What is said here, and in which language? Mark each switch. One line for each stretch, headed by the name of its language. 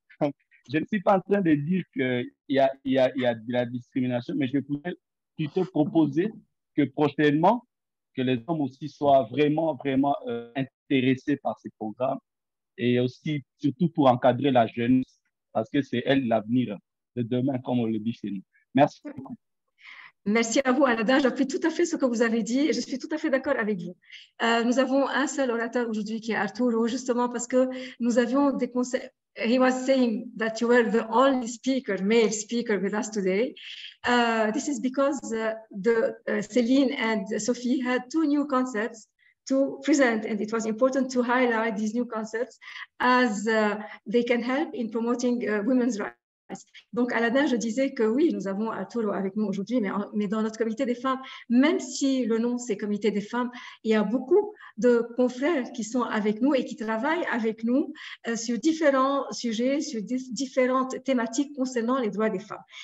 French: Je ne suis pas en train de dire qu'il y a de la discrimination, mais je pourrais plutôt proposer que prochainement, que les hommes aussi soient vraiment intéressés par ces programmes et aussi, surtout pour encadrer la jeunesse, parce que c'est elle l'avenir de demain, comme on le dit chez nous. Merci beaucoup. Merci à vous, Aladin. J'appuie tout à fait ce que vous avez dit et je suis tout à fait d'accord avec vous. Nous avons un seul orateur aujourd'hui qui est Arturo, justement parce que nous avions des conseils.
English: He was saying that you were the only speaker, male speaker with us today. This is because Céline and Sophie had two new concepts to present, and it was important to highlight these new concepts as they can help in promoting women's rights.
French: Donc, Aladin, je disais que oui, nous avons Arturo avec nous aujourd'hui, mais dans notre comité des femmes, même si le nom c'est comité des femmes, il y a beaucoup de confrères qui sont avec nous et qui travaillent avec nous sur différents sujets, sur différentes thématiques concernant les droits des femmes.